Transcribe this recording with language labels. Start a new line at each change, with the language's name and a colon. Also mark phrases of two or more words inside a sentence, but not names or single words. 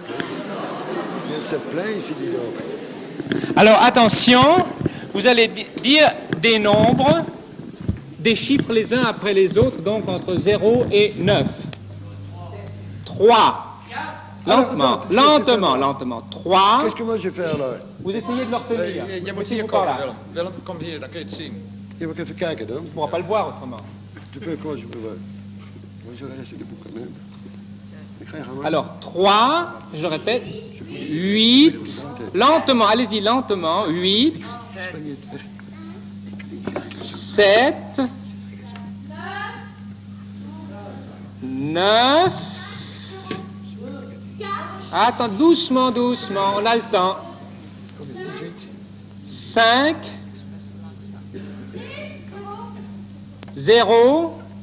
French: Alors attention, vous allez dire des nombres, des chiffres les uns après les autres, donc entre 0 et 9. 3. Lentement. 3. Qu'est-ce que moi je fais alors? Vous essayez de le retenir.
Dutch: Je moet hier komen, Willem. Willem, kom hier, dan kun je het zien. Je moet even kijken dan.
French: On ne pourra pas le voir autrement. Tu peux, comment je peux voir? Moi je vais rester debout quand même. Alors 3, je répète. 8, lentement, allez-y, lentement, 8, 7, 9, attends, doucement, doucement, on a le temps, 5, 0,